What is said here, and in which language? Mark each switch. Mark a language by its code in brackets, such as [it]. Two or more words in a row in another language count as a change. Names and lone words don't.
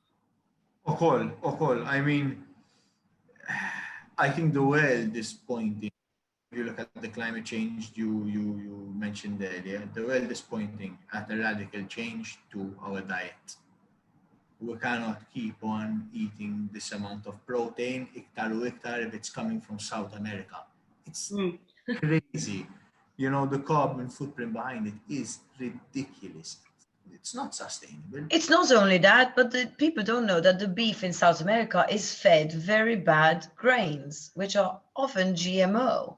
[en] I mean, I think the world is pointing. If you look at the climate change you mentioned earlier, the world is pointing at a radical change to our diet. We cannot keep on eating this amount of protein, [mt] iktar u iktar, [en] if it's coming from South America. It's crazy. The carbon footprint behind it is ridiculous. It's not sustainable. It's not only that, but the people don't know that the beef in South America is fed very bad grains, which are often GMO.